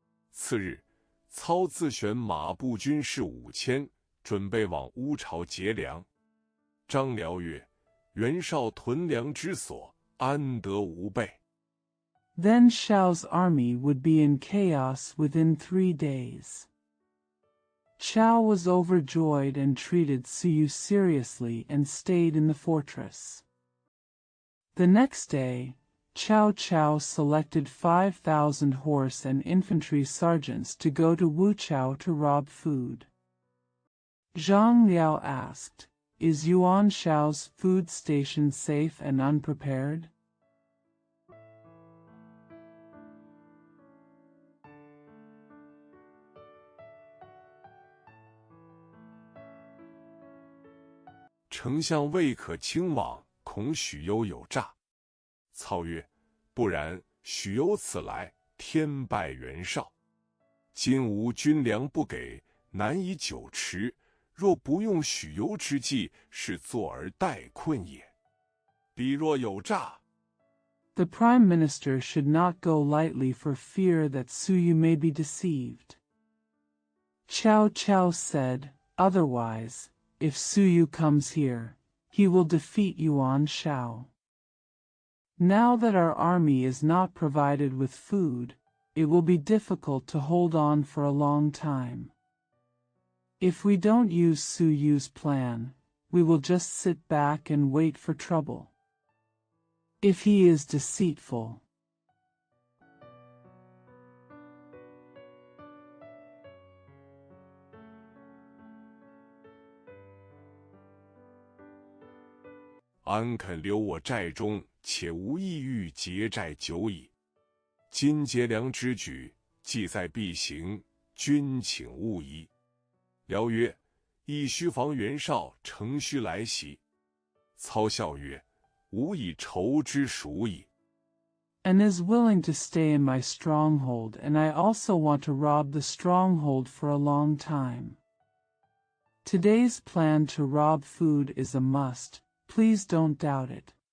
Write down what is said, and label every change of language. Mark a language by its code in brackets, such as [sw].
[zh] 次日，操自选马步军士5000，准备往乌巢劫粮。张辽曰：袁绍屯粮之所，安得无备？ [en] Then Shao's army would be in chaos within 3 days. Chao was overjoyed and treated Suyu seriously and stayed in the fortress. The next day, Cao Cao selected 5,000 horse and infantry sergeants to go to Wuchao to rob food. Zhang Liao asked, Is Yuan Shao's food station safe and unprepared? " [zh] 丞相未可轻往，恐许攸有诈。操曰：不然，许攸此来，天败袁绍。今吾军粮不给，难以久持。若不用许攸之计，是坐而待困也。彼若有诈。 [en] The Prime Minister should not go lightly for fear that Suyu may be deceived. Cao Cao said, Otherwise, if Suyu comes here, he will defeat Yuan Shao. Now that our army is not provided with food, it will be difficult to hold on for a long time. If we don't use Suyu's plan, we will just sit back and wait for trouble. If he is deceitful. [zh] "安肯留我寨中，且无意欲劫寨久矣。今劫粮之举，既在必行，君请勿疑。辽曰：亦须防袁绍乘虚来袭。操笑曰：吾以筹之属矣。 [en] And is willing to stay in my stronghold, and I also want to rob the stronghold for a long time. Today's plan to rob food is a must, please don't doubt it.